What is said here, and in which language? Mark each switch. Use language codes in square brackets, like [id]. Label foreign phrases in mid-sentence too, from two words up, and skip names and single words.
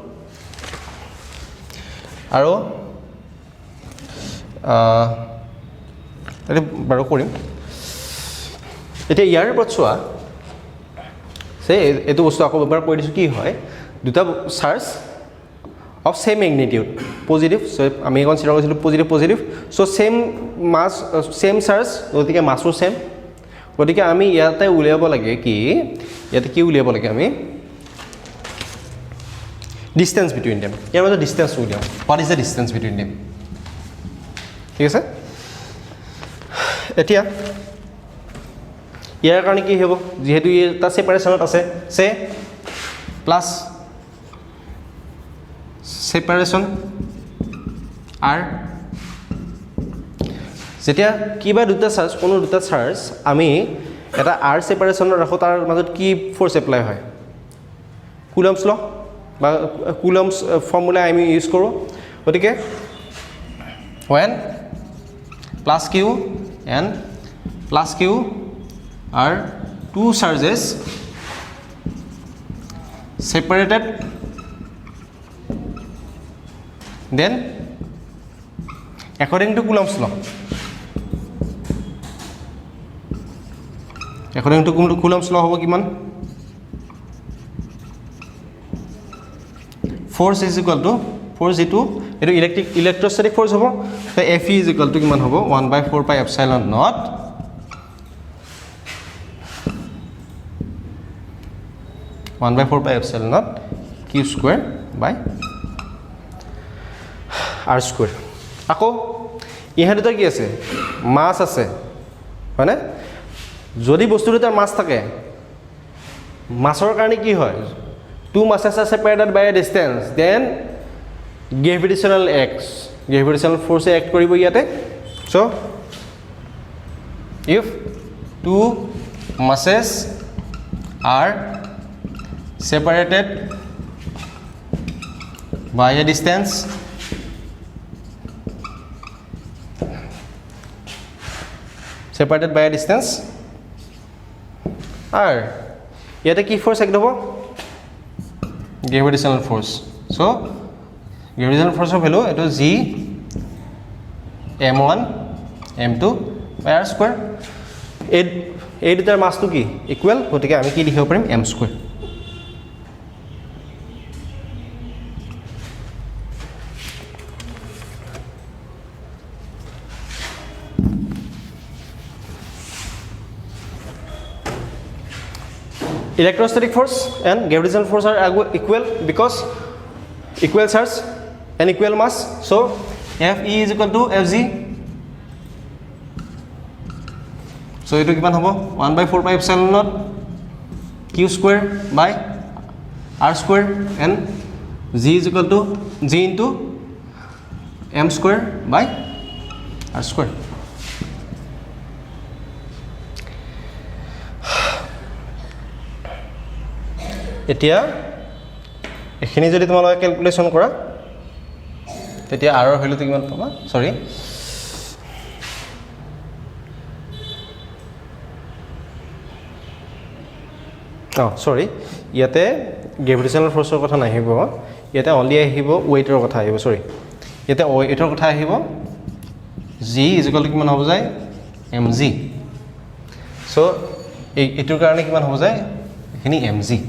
[as] আৰু বাৰু কৰিম এতিয়া ইয়াৰ ওপৰত চোৱা সে এটো বস্তু আকৌ এবাৰ কৈ দিছো কি হয় দুটা [en] charge of same magnitude positive so [as] আমি কনসিডাৰ কৰিছিলো [en] positive so same mass same charge [as] গতিকে মাসও সেম গতিকে আমি ইয়াতে উলিয়াব লাগে কি ইয়াতে কি উলিয়াব লাগে আমি [en] distance between them [as] ইয়াৰ মাজত ডিসটেন্স উলিয়াম [en] what is the distance between them [as] ঠিক আছে এতিয়া ইয়াৰ কাৰণে কি হ'ব যেহেতু এটা সেপাৰেশনত আছে [en] say plus separation r [as] যেতিয়া কিবা দুটা চার্জ কোনো দুটা চার্জ আমি এটা আর সেপারেশনত ৰাখো তাৰ মাজত কি ফোর্স এপ্লাই হয় [en] Coulomb's law [as] বা [en] Coulomb's formula [as] আমি ইউজ কৰো গতিকে [en] when plus q and plus q are two charges separated then according to Coulomb's law [as] হ'ব কিমান [en] force is equal to force eto electrostatic force hobo so Fe is equal to [as] কিমান হ'ব [en] 1/4 pi epsilon naught q square by r square [as] আকৌ ইহা দুটা কি আছে মাস আছে মানে যদি বস্তু দুটাৰ মাস থাকে মাসৰ কাৰণে কি হয় [en] two masses are separated by a distance then gravitational force act [as] কৰিব ইয়াতে [en] চ' if two masses are separated by a distance [as] আর ইয়াতে কি ফোর্স একদম [en] gravitational force so gravitational [as] ফোর্সৰ ভ্যালু এটো [en] g m1 m2 by r square [as] এই দুটাৰ মাসটো কি ইকুৱেল গতিকে আমি কি লিখিব পাৰিম [en] m square electrostatic force and gravitational force are equal because equal charge and equal mass so Fe is equal to Fg so [as] এটো কিমান হ'ব [en] 1/4 pi epsilon naught q square by r square and g is equal to g into m square by r square [as] এতিয়া এখিনি যদি তোমালোকে ক্যালকুলেশন কৰা তেতিয়া r ৰ ভ্যালুটো কিমান পাবা সৰি সৰি ইয়াতে গ্ৰেভিটেশ্যনেল ফোর্সৰ কথা নাহিব ইয়াতে অনলি আহিব ওয়েটৰ কথা আহিব সৰি ইয়াতে ওয়েটৰ কথা আহিব g = কিমান হ'ব যায় mg সো এটোৰ কাৰণে কিমান হ'ব যায় এখিনি mg